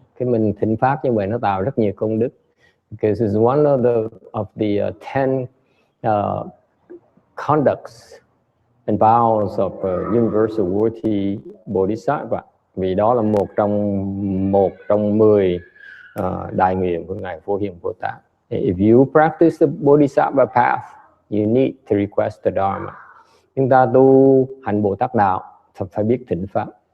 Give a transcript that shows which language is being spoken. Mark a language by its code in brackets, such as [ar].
[vi] Cái mình thỉnh pháp như vậy nó tạo rất nhiều công đức. [en] Because it's one of the 10 conducts and vows of universal worthy bodhisattva. [vi] Vì đó là một trong 10 đại nguyện của ngài Phổ Hiền Bồ Tát. [en] If you practice the bodhisattva path, you need to request the Dharma. [vi] Chúng ta tu hành Bồ Tát đạo phải biết thỉnh pháp.